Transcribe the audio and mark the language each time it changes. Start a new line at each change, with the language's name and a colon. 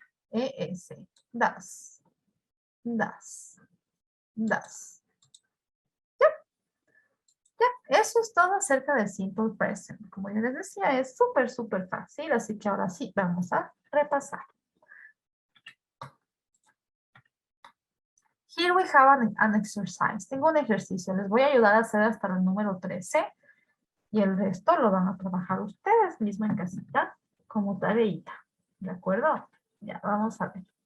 English: ES, does. Does. Does.
Spanish: Ya, eso es todo acerca del simple present. Como yo les decía, es súper fácil, así que ahora sí, vamos a repasar.
English: Here we have an exercise.
Spanish: Tengo un ejercicio. Les voy a ayudar a hacer hasta el número 13 y el resto lo van a trabajar ustedes mismos en casita como tareita. ¿De acuerdo? Ya, vamos a ver.